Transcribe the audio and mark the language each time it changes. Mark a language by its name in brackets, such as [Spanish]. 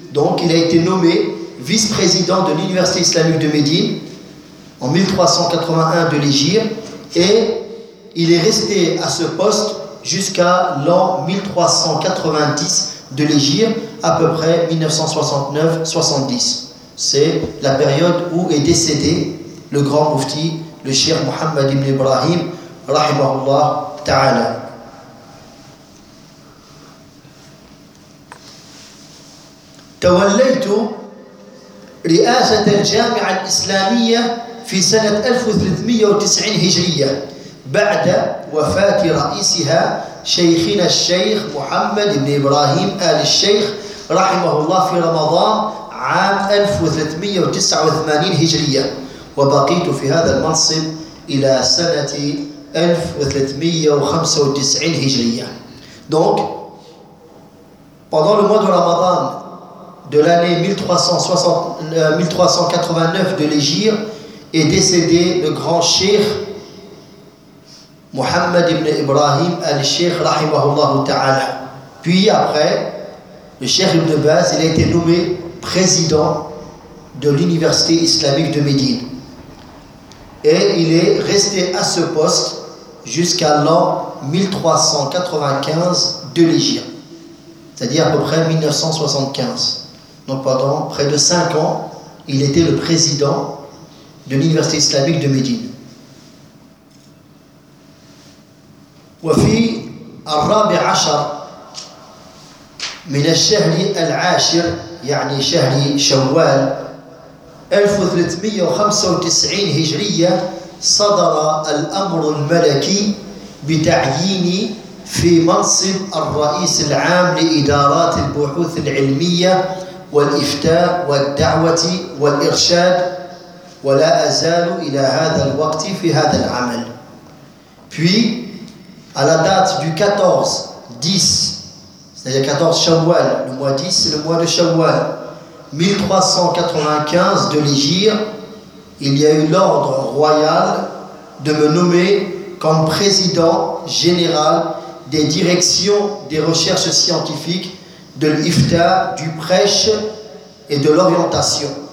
[French] Donc il a été nommé vice-président de l'université islamique de Médine en 1381 de l'Égypte, et il est resté à ce poste jusqu'à l'an 1390 de l'Égypte, à peu près 1969-70. C'est la période où est décédé le grand mufti, le cheikh Mohammed ibn Ibrahim, rahimahullah ta'ala. [Arabic] توليت رئاسة الجامعة الإسلامية في سنة 1390 هجرية بعد وفاة رئيسها شيخنا الشيخ محمد بن إبراهيم آل الشيخ رحمه الله في رمضان عام 1389 هجرية، وبقيت في هذا المنصب إلى سنة 1395 هجرية. [French] Donc pendant le mois de Ramadan de l'année 1389 de l'Égypte, est décédé le grand cheikh Mohammed ibn Ibrahim al-Sheikh rahimahullah ta'ala. Puis après, le cheikh ibn Baz, il a été nommé président de l'université islamique de Médine. Et il est resté à ce poste jusqu'à l'an 1395 de l'Égypte, c'est-à-dire à peu près 1975. Donc pendant près de 5 ans, il était le président de l'université islamique de Médine. [Arabic] وفي الرابع عشر من الشهر العاشر يعني شهر شوال 1395 هجرية صدر الأمر الملكي بتعييني في منصب الرئيس العام لإدارات البحوث العلمية والإفتاء والدعوة والإرشاد ولا أزال إلى هذا الوقت في هذا العمل. [French] Puis à la date du 14-10, c'est-à-dire 14 Shawwal, le mois 10, c'est le mois de Shawwal, 1395 de l'Hijr, il y a eu l'ordre royal de me nommer comme président général des directions des recherches scientifiques de l'IFTA, du prêche et de l'orientation.